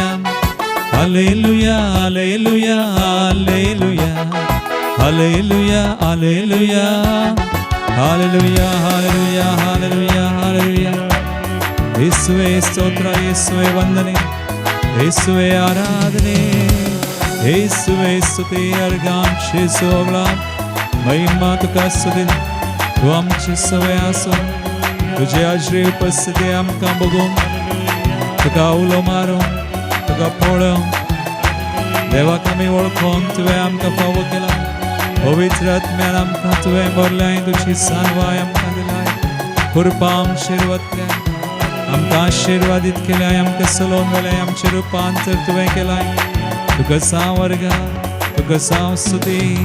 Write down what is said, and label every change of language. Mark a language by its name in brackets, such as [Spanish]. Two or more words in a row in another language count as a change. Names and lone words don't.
[English] Alleluia, alleluia, alleluia. Alleluia, alleluia. Hallelujah, hallelujah, hallelujah, hallelujah. [Kannada] ಯೇಸುವೇ ಸ್ತೋತ್ರ, ಯೇಸುವೇ ವಂದನೆ, ಯೇಸುವೇ ಆರಾಧನೆ, ಯೇಸುವೇ ಸ್ತುತಿ [Konkani] अर्गांची सोहळा महिमा तुका स्तुती तू आमची सवय आसून तुझे आजरी उपस्थिती आमकां बघून तुका उलो मारूं तुका पळोवंक देवाक आमी वळखोंक तुवें आमकां फावो केला पवित्र आत्म्यान आमकां तुवें भरल्याय तुजी सानवाय आमकां दिलाय कृपा आमचेर वतल्या आमकां आशिर्वादीत केल्याय आमकां चलोवन गेल्याय आमचें रुपांतर तुवें केलाय तुका सांव वर्गा तुका सांव स्तुती